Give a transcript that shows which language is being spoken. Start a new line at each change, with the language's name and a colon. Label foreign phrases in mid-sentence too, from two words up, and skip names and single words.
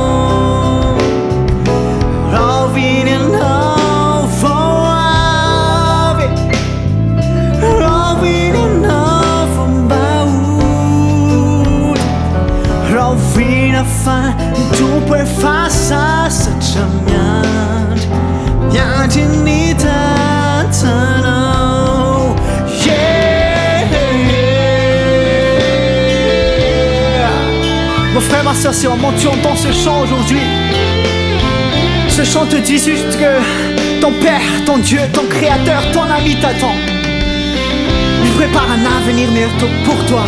Malagasy: Rovina anao vao avy, rovina anao vao mbaody, rovina fa mitompo efa sasatra miandry ny tatsanao.
French: Mon frère, ma soeur, si vraiment tu entends ce chant aujourd'hui, ce chant te dit juste que ton Père, ton Dieu, ton Créateur, ton ami t'attend. Il prépare un avenir meilleur pour toi.